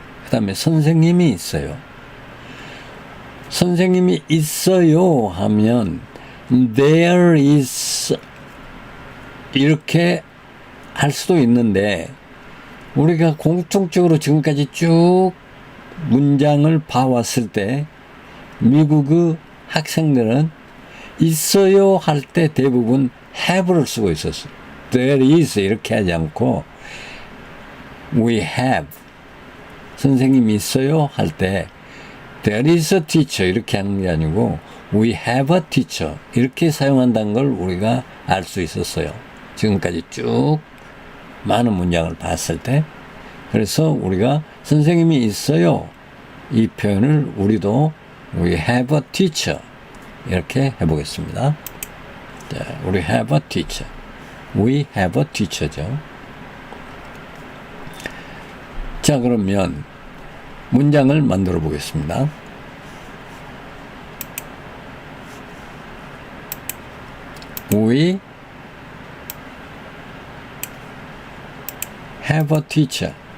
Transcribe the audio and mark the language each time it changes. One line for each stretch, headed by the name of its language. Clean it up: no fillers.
Korean: 그 다음에 선생님이 있어요. 선생님이 있어요 하면 there is 이렇게 할 수도 있는데 우리가 공통적으로 지금까지 쭉 문장을 봐왔을 때 미국의 학생들은 있어요 할 때 대부분 have를 쓰고 있었어요.
English: There is
Korean: 이렇게 하지 않고
English: we have.
Korean: 선생님이 있어요 할 때
English: There is a teacher
Korean: 이렇게 하는 게 아니고
English: we have a teacher
Korean: 이렇게 사용한다는 걸 우리가 알 수 있었어요. 지금까지 쭉 많은 문장을 봤을 때. 그래서 우리가 선생님이 있어요 이 표현을 우리도
English: we have a teacher
Korean: 이렇게 해보겠습니다. 자, 우리
English: have a teacher. we have a teacher죠.
Korean: 자, 그러면 문장을 만들어 보겠습니다.
English: We have a teacher.